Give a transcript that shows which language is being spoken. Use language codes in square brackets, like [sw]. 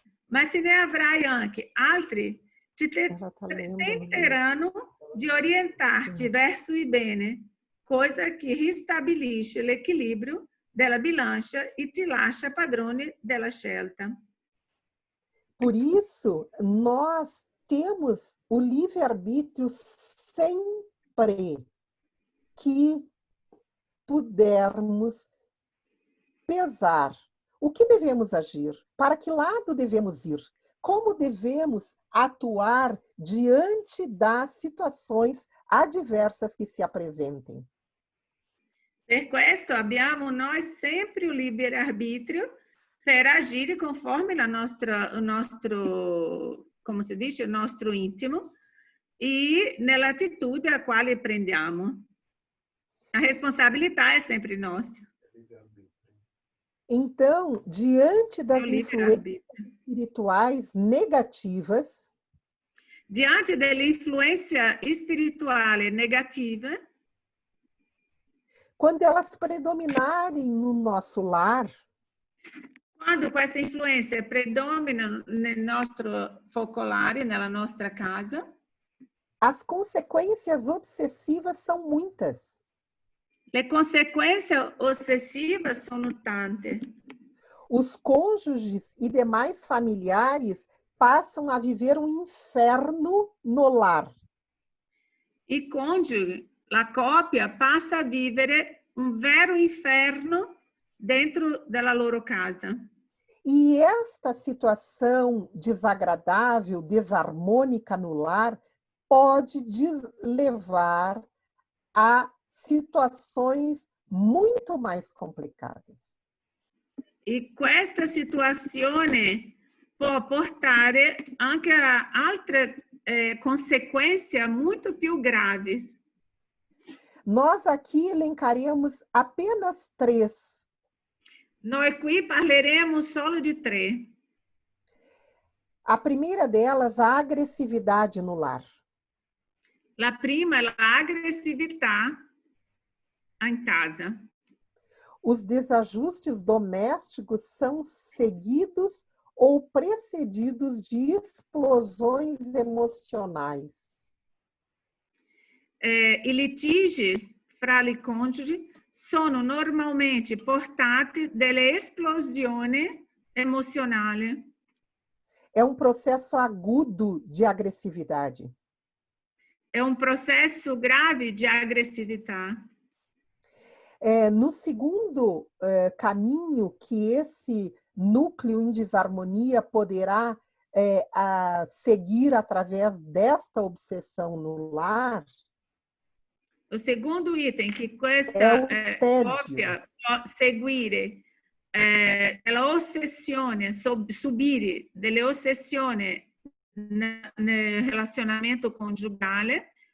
[it] Ma se ne avrai anche altri che tenteranno di orientarti verso il bene, coisa che ristabilisce l'equilibrio della bilancia e te lascia padrone della scelta. [pt] Por isso, nós temos o livre-arbítrio sempre que pudermos pesar o que devemos agir, para que lado devemos ir, como devemos atuar diante das situações adversas que se apresentem. [it] Per questo abbiamo noi sempre o livre-arbitrio per agire conforme il nostro, come si dice, il nostro intimo e nell'attitudine a quale prendiamo. A responsabilità è sempre nostra. [pt] Então, diante das influências livre-arbítrio. espirituais negativas, [it] Diante dell'influenza spirituale negativa, [pt] quando elas predominarem no nosso lar, [it] quando questa influenza predomina nel nostro focolare, nella nostra casa, [pt] as consequências obsessivas são muitas. [it] le conseguenze ossessive sono tante. [pt] Os cônjuges e demais familiares passam a viver um inferno no lar. [it] I coniugi, la coppia, passa a vivere un vero inferno dentro della loro casa. [pt] E esta situação desagradável, desarmônica no lar, pode levar a situações muito mais complicadas. [it] E questa situazione può portare anche a altre consequências muito più gravi. [pt] Nós aqui elencaremos apenas 3. [it] Noi qui parleremo solo di 3. [pt] A primeira delas, a agressividade no lar. [it] La prima è l'aggressività in casa. [pt] Os desajustes domésticos são seguidos ou precedidos de explosões emocionais. [it] I litigi fra i coniugi sono normalmente portati delle esplosioni emozionali. [pt] É um processo agudo de agressividade. É um processo grave de agressividade. No segundo caminho que esse núcleo em desarmonia poderá seguir através desta obsessão no lar, [it] o segundo item que questa coppia può seguire la ossessione, subire delle ossessioni nel relazionamento conjugale